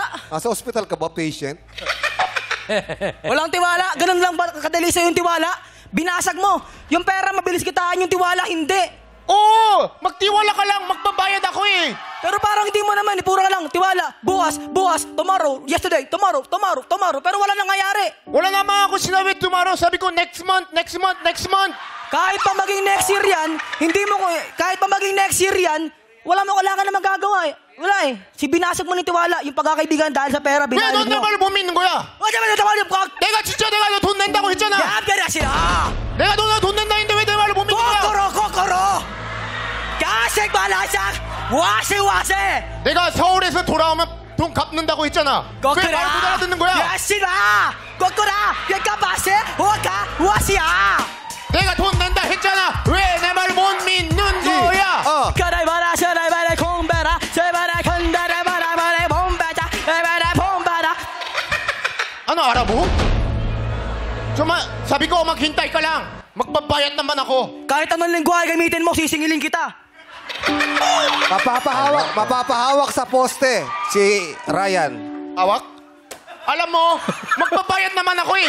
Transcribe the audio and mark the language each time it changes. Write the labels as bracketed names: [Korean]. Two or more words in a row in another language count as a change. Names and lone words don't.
[Filipino] Nasa ospital ka ba, patient? Walang tiwala? Ganun lang ba kadali sa'yo yung tiwala? Binasag mo. Yung pera, mabilis kitaan, yung tiwala, hindi. Oo, magtiwala ka lang. Magbabayad ako eh. Pero parang hindi mo naman, puro ka lang, tiwala. Bukas, [English] tomorrow, yesterday, tomorrow. [Filipino] Pero wala nangyayari. Wala naman ako sinabi tomorrow. Sabi ko [English] next month. [Filipino] Kahit pa maging [English] next year [Filipino] yan, wala ka na magagawa eh. Wala eh. Si binasag mo ng tiwala, yung pagkakaibigan dahil sa pera, [Korean] 왜 [Filipino] binasag [Korean] 넌 내 [Filipino] mo. [Korean] 말을 못 믿는 거야? 내가 진짜 내가 너 돈 낸다고 했잖아. 야, 베라시라! 내가 너가 돈 낸다 했는데 왜 내 말을 못 믿는 거야? 코코로! 가색 발라sak! 와세! 내가 서울에서 돌아오면 돈 갚는다고 했잖아. 왜 말 못 알아듣는 거야? 야시라! 코코라! 야까바세! 와시야! 내가 돈 낸다 했잖아. 왜 내 말 못 믿는 거야? 가라이 바라 샤라이 바라 콩바라 제바라 컨다라 바라 바라 봄바자 바라 봄바라. [Filipino] Ano, Arabo? Suma, sabi ko, maghintay ka lang. Magbabayad naman ako. Kahit anong lingwahe gamitin mo, sisingilin kita. Mapapahawak sa poste si Ryan. Awak? Alam mo, magbabayad naman ako eh.